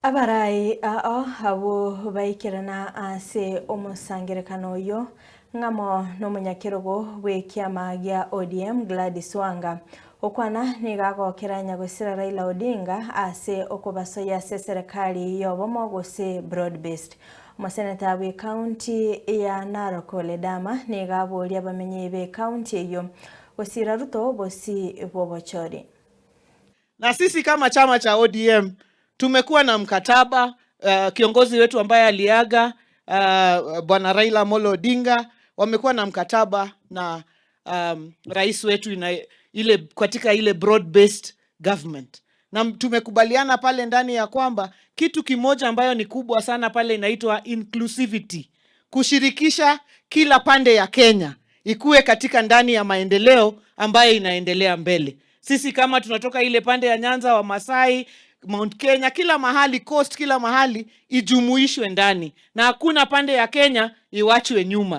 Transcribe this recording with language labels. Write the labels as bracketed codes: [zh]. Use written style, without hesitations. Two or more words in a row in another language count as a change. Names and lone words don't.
[guz] Abarai ao abo baikirana ase omusangerekano oyo ng'amo n'omunyakirogo bw'ekiama gia ODM Gladys Wanga okwana nigagokera nyagosera Raila Odinga ase okobasoya ase serikali yobomo gose broad-based. Omoseneta bwe county ya Narok Ledama nigaboria bamenyi be county eyo gosira Ruto bosi bobochori. [sw] Na sisi kama chama cha ODM tumekuwa na mkataba kiongozi wetu ambaye aliaga Bwana Raila Amolo Odinga wamekuwa na mkataba na rais wetu katika ile [en] broad based government, [sw] na tumekubaliana pale ndani ya kwamba kitu kimoja ambayo ni kubwa sana pale inaitwa inclusivity, kushirikisha kila pande ya Kenya ikuwe katika ndani ya maendeleo ambayo inaendelea mbele. Sisi kama tunatoka ile pande ya Nyanza, wa Masai, Mount Kenya, kila mahali, coast, kila mahali ijumuishwe ndani, na hakuna pande ya Kenya iwachwe nyuma.